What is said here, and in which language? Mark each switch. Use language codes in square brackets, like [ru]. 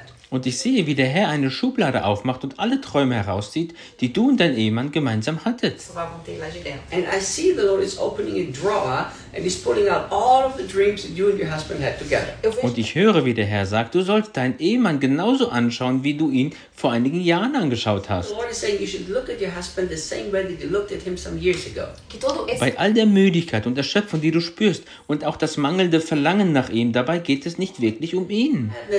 [de] Und ich sehe, wie der Herr eine Schublade aufmacht und alle Träume herauszieht, die du und dein Ehemann gemeinsam hattet. [en] And I see the Lord is opening a drawer and he's pulling out all of the dreams that you and your husband had together. [de] Und ich höre, wie der Herr sagt, du sollst deinen Ehemann genauso anschauen, wie du ihn vor einigen Jahren angeschaut hast. [en] The Lord is saying you should look at your husband the same way that you looked at him some years ago. [de] Bei all der Müdigkeit und Erschöpfung, die du spürst und auch das mangelnde Verlangen nach ihm, dabei geht es nicht wirklich um ihn.